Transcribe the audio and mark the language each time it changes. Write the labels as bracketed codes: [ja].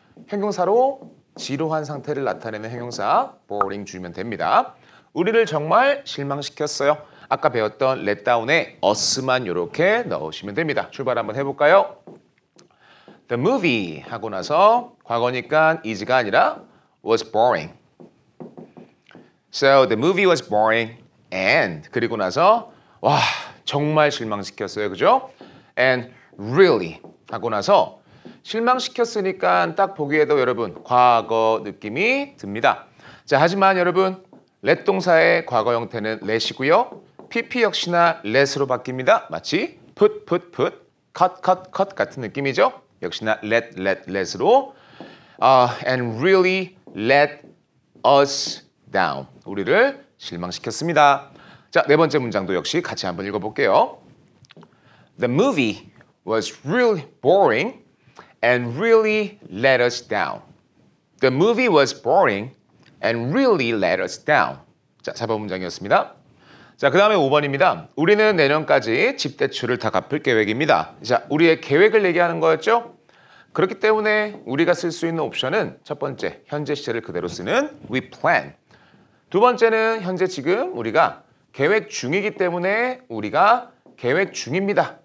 [ko] 형용사로 지루한 상태를 나타내는 형용사 boring 주면 됩니다. 우리를 정말 실망시켰어요. 아까 배웠던 let down에 us만 이렇게 넣으시면 됩니다. 출발 한번 해볼까요? [en] The movie [ko] 하고 나서 과거니까 is가 아니라 [en] was boring. So the movie was boring and [ko] 그리고 나서 와 정말 실망시켰어요. 그죠? [en] And really [ko] 하고 나서 실망시켰으니까 딱 보기에도 여러분 과거 느낌이 듭니다. 자, 하지만 여러분 let 동사의 과거 형태는 let이고요. PP 역시나 let으로 바뀝니다. 마치 put, cut 같은 느낌이죠. 역시나 let으로 [en] and really let us down. [ko] 우리를 실망시켰습니다. 자, 네 번째 문장도 역시 같이 한번 읽어볼게요. [en] The movie was really boring and really let us down. The movie was boring and really let us down. [ko] 자, 4번 문장이었습니다. 자, 그 다음에 5번입니다. 우리는 내년까지 집 대출을 다 갚을 계획입니다. 자, 우리의 계획을 얘기하는 거였죠? 그렇기 때문에 우리가 쓸 수 있는 옵션은 첫 번째, 현재 시제를 그대로 쓰는 [en] we plan. [ko] 두 번째는 현재 지금 우리가 계획 중이기 때문에 우리가 계획 중입니다.